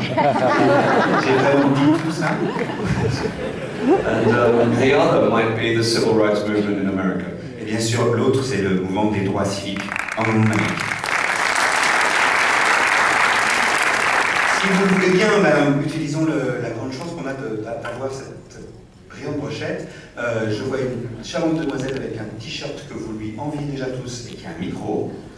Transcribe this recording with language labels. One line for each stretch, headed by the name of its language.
French: J'ai vraiment dit tout ça.
English: And the other might be the civil rights movement in America.
French: Et bien sûr, l'autre, c'est le mouvement des droits civiques en Amérique. Si vous voulez bien, utilisons la grande chance qu'on a d'avoir cette brillante brochette. Je vois une charmante demoiselle avec un t-shirt que vous lui enviez déjà tous et qui a un micro.